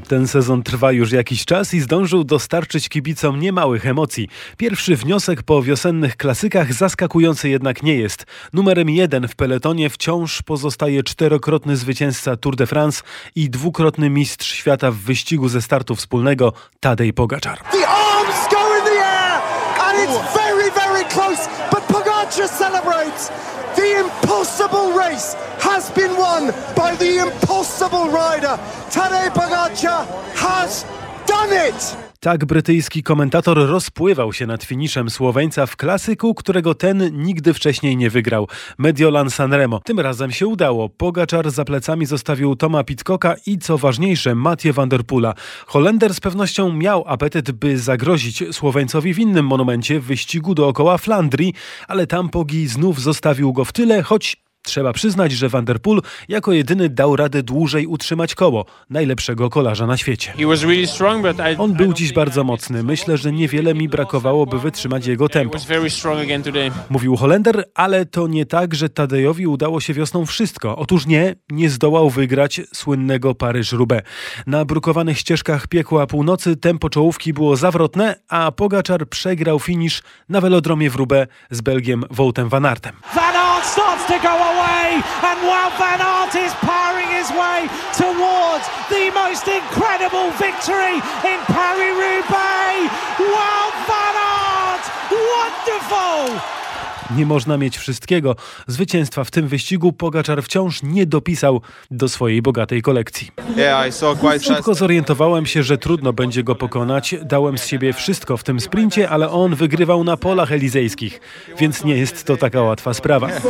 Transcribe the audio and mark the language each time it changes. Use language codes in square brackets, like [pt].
[pl] Ten sezon trwa już jakiś czas i zdążył dostarczyć kibicom niemałych emocji. Pierwszy wniosek po wiosennych klasykach zaskakujący jednak nie jest. Numerem jeden w peletonie wciąż pozostaje czterokrotny zwycięzca Tour de France i dwukrotny mistrz świata w wyścigu ze startu wspólnego Tadej Pogacar. [en] The arms go in the air and it's very, very close, but Pogacar celebrates. The impossible race has been won by the impossible rider. Tadej Pogacar has done it! [pl] Tak brytyjski komentator rozpływał się nad finiszem Słoweńca w klasyku, którego ten nigdy wcześniej nie wygrał. Mediolan Sanremo. Tym razem się udało. Pogacar za plecami zostawił Toma Pitcocka i co ważniejsze Mathieu van der Poela. Holender z pewnością miał apetyt, by zagrozić Słoweńcowi w innym monumencie, w wyścigu dookoła Flandrii, ale tam Pogi znów zostawił go w tyle, choć trzeba przyznać, że Van der Poel jako jedyny dał radę dłużej utrzymać koło najlepszego kolarza na świecie. On był dziś bardzo mocny. Myślę, że niewiele mi brakowało, by wytrzymać jego tempo. Mówił Holender, ale to nie tak, że Tadejowi udało się wiosną wszystko. Otóż nie, nie zdołał wygrać słynnego Paryż-Roubaix. Na brukowanych ścieżkach piekła północy tempo czołówki było zawrotne, a Pogacar przegrał finisz na welodromie w Roubaix z Belgiem Woutem van Aertem. [en] Starts to go away, and while Van Aert is powering his way towards the most incredible victory in Paris-Roubaix, while Van Aert, wonderful! [pl] Nie można mieć wszystkiego. Zwycięstwa w tym wyścigu Pogacar wciąż nie dopisał do swojej bogatej kolekcji. Szybko zorientowałem się, że trudno będzie go pokonać. Dałem z siebie wszystko w tym sprincie, ale on wygrywał na polach elizejskich, więc nie jest to taka łatwa sprawa.